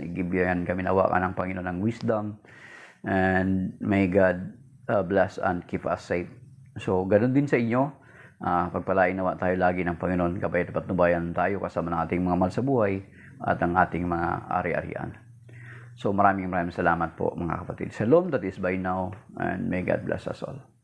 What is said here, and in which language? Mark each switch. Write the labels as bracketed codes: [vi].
[tl] Ibigyan kami nawakan ng Panginoon ng [en] wisdom, and may God bless and keep us safe. [tl] So ganun din sa inyo. Pagpalain nawa tayo lagi ng Panginoon, kapay at patnubayan tayo kasama ng ating mga mahal sa buhay at ang ating mga ari-arian. So maraming salamat po mga kapatid. [en] Shalom, that is by now, and may God bless us all.